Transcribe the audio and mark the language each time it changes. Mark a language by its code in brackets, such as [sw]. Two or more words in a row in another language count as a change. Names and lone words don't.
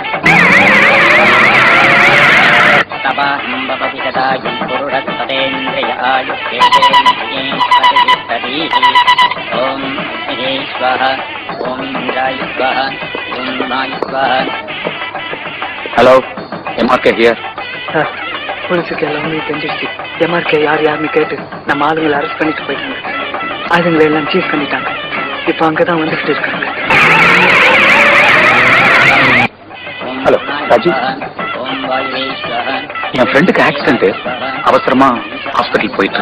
[sa] तवाहं भवति तदायुं पुरुषस्ततेन्द्रिय आयुष्येतेन्द्रिये प्रतिष्ठति ॐ अग्निः स्वः ॐ इन्द्राय स्वः ॐ वायुः स्वः. [en] Hello, MRK here. [ta] போலீஸுக்கு எல்லாமே தெரிஞ்சிருச்சு. எம்ஆர்கே யாருன்னு கேட்டு நம்ம ஆளுங்களை அரெஸ்ட் பண்ணிட்டு போயிட்டாங்க. ஆளுங்களை எல்லாம் சீஸ் பண்ணிட்டாங்க. இப்ப அங்கதான் வந்துகிட்டு இருக்காங்க. ஹலோ ராஜு, என் ஃப்ரெண்டுக்கு ஆக்சிடென்ட், அவசரமா ஹாஸ்பிட்டல் போயிட்டு